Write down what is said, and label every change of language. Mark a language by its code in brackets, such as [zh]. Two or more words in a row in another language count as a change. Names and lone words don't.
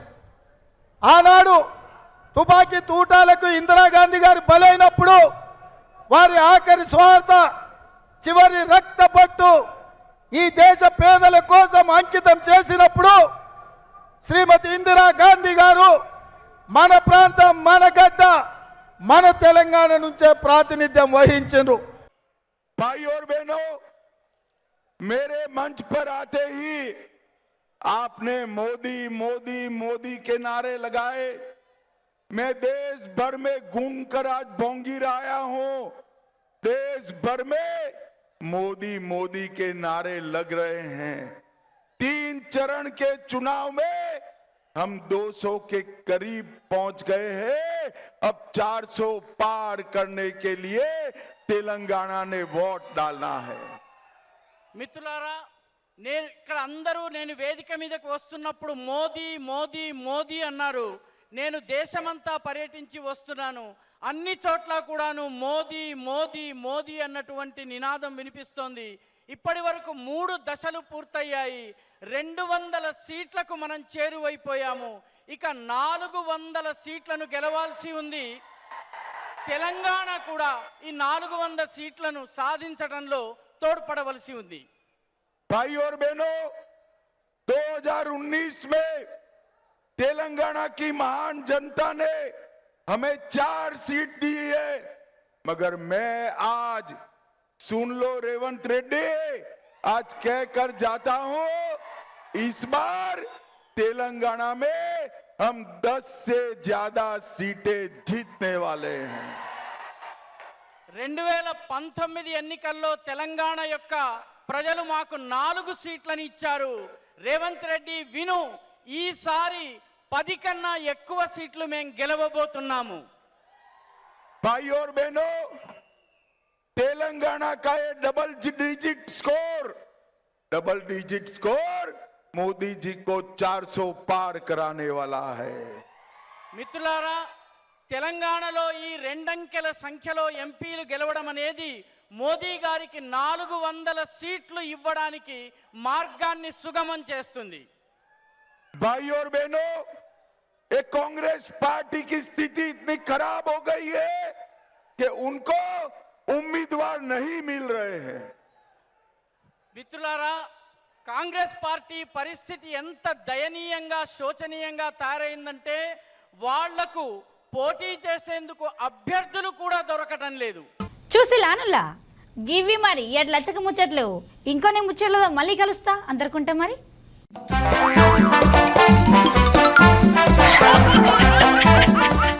[te] ఆనాడు తుపాకీ తూటాలకు ఇందిరాగాంధీ గారు బలైనప్పుడు వారి ఆఖరి స్వార్థ, చివరి రక్తపట్టు ఈ దేశ పేదల కోసం అంకితం చేసినప్పుడు శ్రీమతి ఇందిరాగాంధీ గారు మన ప్రాంతం, మన గడ్డ, మన తెలంగాణ నుంచే ప్రాతినిధ్యం వహించారు. [hi] भाई और बहनों, मेरे मंच पर आते ही आपने मोदी मोदी मोदी के नारे लगाए। मैं देश भर में घूमकर आज बोंगीर आया हूं। देश भर में मोदी मोदी के नारे लग रहे हैं। 3 चरण के चुनाव में हम 200 के करीब पहुंच गए हैं। अब 400 पार करने के लिए तेलंगाना ने वोट डालना है। [te] మిత్రులారా, నేను ఇక్కడ అందరూ నేను వేదిక మీదకు వస్తున్నప్పుడు మోదీ మోదీ మోదీ అన్నారు. నేను దేశమంతా పర్యటించి వస్తున్నాను. అన్ని చోట్ల కూడాను మోదీ మోదీ మోదీ అన్నటువంటి నినాదం వినిపిస్తోంది. ఇప్పటి వరకు 3 దశలు పూర్తయ్యాయి. 200 సీట్లకు మనం చేరువైపోయాము. ఇక 400 సీట్లను గెలవాల్సి ఉంది. తెలంగాణ కూడా ఈ 400 సీట్లను సాధించడంలో తోడ్పడవలసి ఉంది. [hi] भाई और बहनों, 2019 में तेलंगाना की महान जनता ने हमें 4 सीट दी है, मगर मैं आज सुन लो रेवंत रेड्डी, आज कहकर जाता हूं, इस बार तेलंगाना में हम 10 से ज्यादा सीटें जीतने वाले हैं। [te] 2019 ఎన్నికల్లో తెలంగాణ యొక్క ప్రజలు మాకు 4 సీట్లను ఇచ్చారు. రేవంత్ రెడ్డి విను, ఈసారి 10 కన్నా ఎక్కువ సీట్లు మేము గెలవబోతున్నాము. [hi] भाई और बहनों, तेलंगाना का ये [en] double digit score [hi] मोदी जी को 400 पार कराने वाला है। [te] మిత్రులారా, తెలంగాణలో ఈ 2 అంకెల సంఖ్యలో ఎంపీలు గెలవడం అనేది మోదీ గారికి 400 సీట్లు ఇవ్వడానికి మార్గాన్ని సుగమం చేస్తుంది. [hi] भाई और बहनों, एक कांग्रेस पार्टी की स्थिति इतनी खराब हो गई है कि उनको उम्मीदवार नहीं मिल रहे हैं. [te] మిత్రులారా, కాంగ్రెస్ పార్టీ పరిస్థితి ఎంత దయనీయంగా శోచనీయంగా తయారైందంటే వాళ్లకు పోటీ చేసేందుకు అభ్యర్థులు కూడా దొరకటం లేదు. చూసిలానులా గివి మరి ఎట్లచ్చక ముచ్చట్లు ఇంకొన్ని ముచ్చట్లతో మళ్ళీ కలుస్తా అందరుకుంటా మరి.